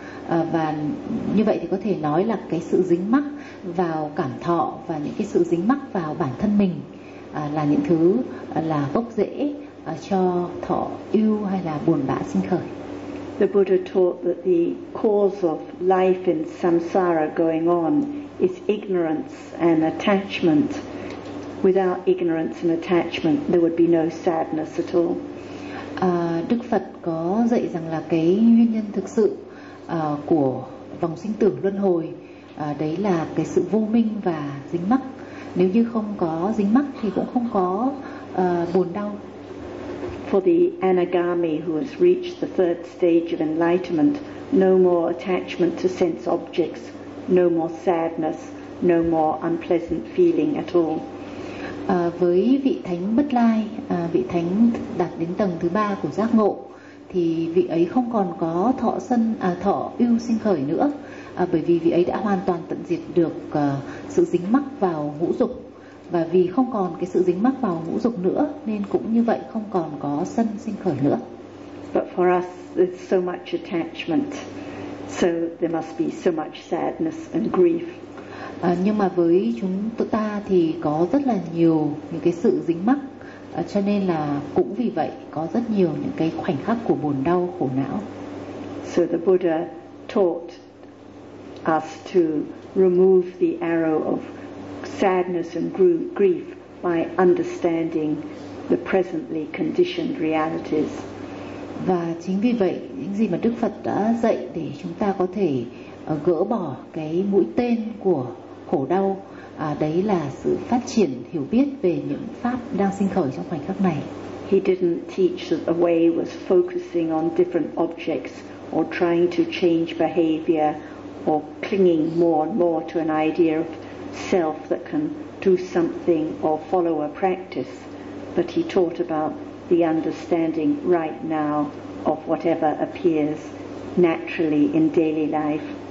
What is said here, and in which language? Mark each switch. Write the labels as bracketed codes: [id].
[vi] Và như vậy thì có thể nói là cái sự dính mắc vào cảm thọ và những cái sự dính mắc vào bản thân mình là những thứ là gốc rễ cho thọ ưu hay là buồn bã sinh khởi. [en] The Buddha taught that the cause of life in samsara going on is ignorance and attachment. Without ignorance and attachment, there would be no sadness at all. [vi] Đức Phật có dạy rằng là cái nguyên nhân thực sự của vòng sinh tử luân hồi đấy là cái sự vô minh và dính mắc. Nếu như không có dính mắc thì cũng không có buồn đau. [en] For the anagami who has reached the third stage of enlightenment, no more attachment to sense objects, no more sadness, no more unpleasant feeling at all. [vi] Với vị thánh bất lai, vị thánh đạt đến tầng thứ ba của giác ngộ, thì vị ấy không còn có thọ sân, thọ ưu sinh khởi nữa, bởi vì vị ấy đã hoàn toàn tận diệt được sự dính mắc vào ngũ dục. Và vì không còn cái sự dính mắc vào ngũ dục nữa nên cũng như vậy không còn có sân sinh khởi nữa. [en] But for us there's so much attachment, so there must be so much sadness and grief. [vi] Nhưng mà với chúng ta thì có rất là nhiều những cái sự dính mắc, cho nên là cũng vì vậy có rất nhiều những cái khoảnh khắc của buồn đau, khổ não. [en] So the Buddha taught us to remove the arrow of sadness and grief by understanding the presently conditioned realities. [vi] Và chính vì vậy, những gì mà Đức Phật đã dạy để chúng ta có thể gỡ bỏ cái mũi tên của khổ đau, đấy là sự phát triển hiểu biết về những pháp đang sinh khởi trong khoảnh khắc này. [en] He didn't teach that the way was focusing on different objects or trying to change behavior or clinging more and more to an idea of self that can do something or follow a practice, but he taught about the understanding right now of whatever appears naturally in daily life.